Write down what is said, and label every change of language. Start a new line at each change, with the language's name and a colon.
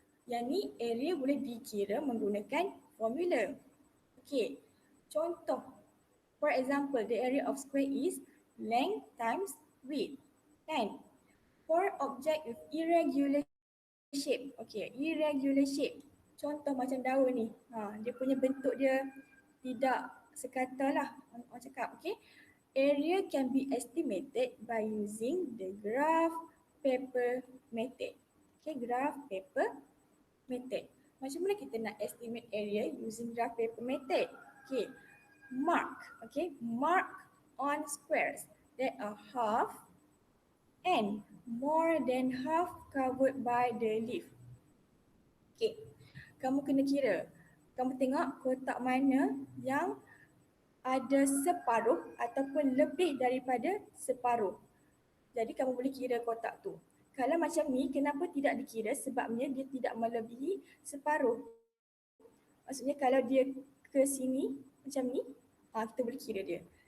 Malay: Yang ni area boleh dikira menggunakan formula. Okay, contoh.
English: For example, the area of square is length times width.
Malay: Kan?
English: For object with irregular shape.
Malay: Okay,
English: irregular shape.
Malay: Contoh macam daun ni. Dia punya bentuk dia tidak sekata lah. Orang cakap, okay.
English: Area can be estimated by using the graph paper method. Okay, graph paper method.
Malay: Macam mana kita nak
English: estimate area using graph paper method? Okay, mark. Okay, mark on squares that are half and more than half covered by the leaf.
Malay: Okay, kamu kena kira. Kamu tengok kotak mana yang ada separuh ataupun lebih daripada separuh. Jadi kamu boleh kira kotak tu. Kalau macam ni, kenapa tidak dikira? Sebabnya dia tidak melebihi separuh. Maksudnya kalau dia ke sini macam ni, kita boleh kira dia.